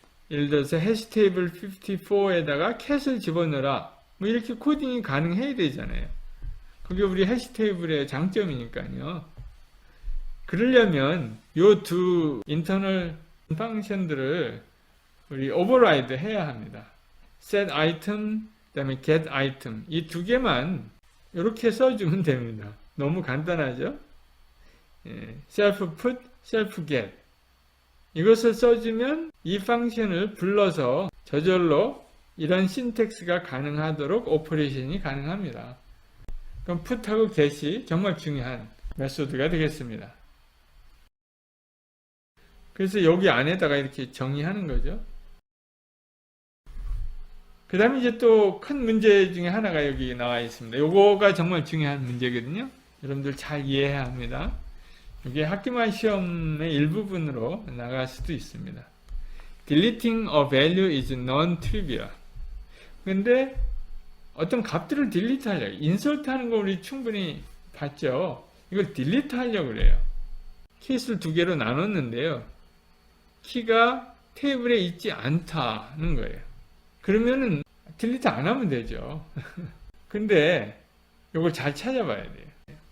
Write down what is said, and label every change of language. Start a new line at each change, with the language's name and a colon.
Korean: 예를 들어서 해시 테이블 54에다가 캣을 집어넣어라. 뭐 이렇게 코딩이 가능해야 되잖아요. 그게 우리 해시 테이블의 장점이니까요. 그러려면 요 두 인터널 펑션들을 우리 오버라이드 해야 합니다. set item, 그 다음에 get item. 이 두 개만 이렇게 써주면 됩니다. 너무 간단하죠? self put, self get. 이것을 써주면 이 펑션을 불러서 저절로 이런 신텍스가 가능하도록 오퍼레이션이 가능합니다. 그럼 put하고 get이 정말 중요한 메소드가 되겠습니다. 그래서 여기 안에다가 이렇게 정의하는 거죠. 그 다음에 이제 또 큰 문제 중에 하나가 여기 나와 있습니다. 요거가 정말 중요한 문제거든요. 여러분들 잘 이해해야 합니다. 이게 학기말 시험의 일부분으로 나갈 수도 있습니다.
English: Deleting a value is non-trivial.
Korean: 근데 어떤 값들을 딜리트 하려고, 인서트 하는 거 우리 충분히 봤죠. 이걸 딜리트 하려고 그래요. 키수를 두 개로 나눴는데요. 키가 테이블에 있지 않다는 거예요. 그러면은 딜리트 안 하면 되죠. 근데 이걸 잘 찾아봐야 돼요.